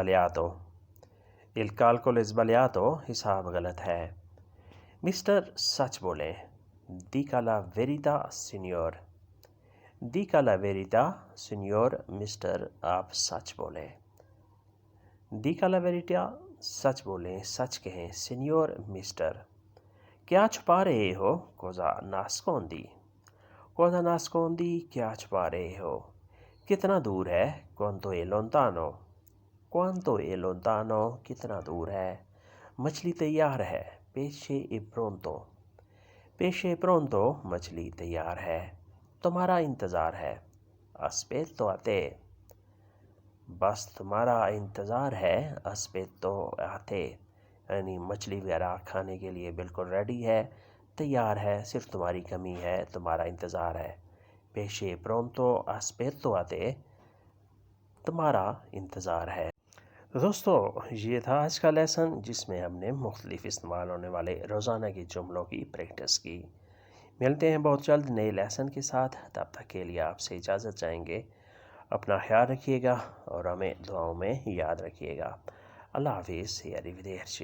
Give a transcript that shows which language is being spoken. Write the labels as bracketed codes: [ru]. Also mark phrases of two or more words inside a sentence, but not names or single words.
[hi] sbagliato हिसाब गलत है मिस्टर सच बोले [it] dica la verità signor [hi] मिस्टर आप सच बोले [it] dica la verità [hi] सच बोलें सच कहें signor मिस्टर क्या छुपा रहे हो [it] cosa nascondi [hi] क्या छुपा रहे हो कितना दूर है [it] quanto è [hi] lontano कितना दूर है मछली तैयार है [it] pesce è pronto [hi] मछली तैयार है तुम्हारा इंतज़ार है [it] aspetto a te [hi] बस तुम्हारा इंतज़ार है aspetto [it] a te [hi] यानी मछली वगैरह खाने के लिए बिल्कुल रेडी है तैयार है सिर्फ तुम्हारी कमी है तुम्हारा इंतज़ार है [it] pesce pronto aspetto a te [hi] तुम्हारा इंतज़ार है तो दोस्तों ये था आज का लेसन जिसमें हमने मुख्तलिफ इस्तेमाल होने वाले रोज़ाना के जुमलों की प्रैक्टिस की मिलते हैं बहुत जल्द नए लेसन के साथ तब तक के लिए आपसे इजाज़त चाहेंगे अपना ख्याल रखिएगा और हमें दुआओं में याद रखिएगा अल्लाह हाफिज़ या arrivederci